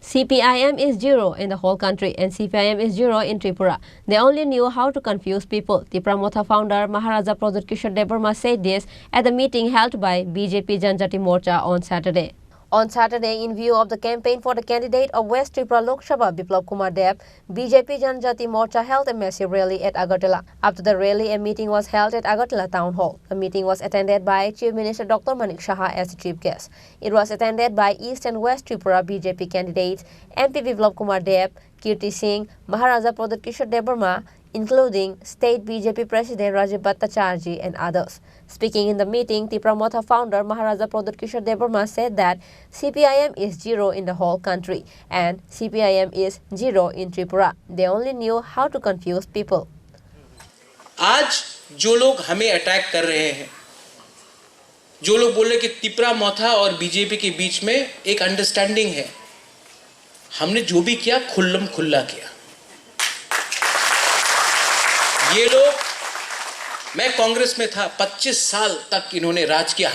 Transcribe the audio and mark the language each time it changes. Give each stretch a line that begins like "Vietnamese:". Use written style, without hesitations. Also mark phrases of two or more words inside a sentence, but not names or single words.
English: CPIM is zero in the whole country and CPIM is zero in Tripura. They only knew how to confuse people. Tipra Motha founder Maharaja Pradut Kishore Debarma said this at the meeting held by BJP Janjati Morcha on Saturday. On Saturday, in view of the campaign for the candidate of West Tripura Lok Sabha, Biplab Kumar Deb, BJP Janjati Morcha held a massive rally at Agartala. After the rally, a meeting was held at Agartala Town Hall. The meeting was attended by Chief Minister Dr. Manik Saha as the chief guest. It was attended by East and West Tripura BJP candidates MP Biplab Kumar Deb, Kirti Singh, Maharaja Pradut Kishore Debarma, including State BJP President Rajiv Bhattacharjee and others. Speaking in the meeting, Tipra Motha founder Maharaja Pradut Kishore Debarma said that CPIM is zero in the whole country and CPIM is zero in Tripura. They only knew how to confuse people.
Hindi: आज जो लोग हमें अटैक कर रहे हैं, जो लोग बोल रहे कि तिपरा मोथा और बीजेपी के बीच में एक अंडरस्टैंडिंग है, हमने जो भी किया खुल्लम खुल्ला किया। ये लोग, मैं कांग्रेस में था, 25 साल तक इन्होंने राज किया।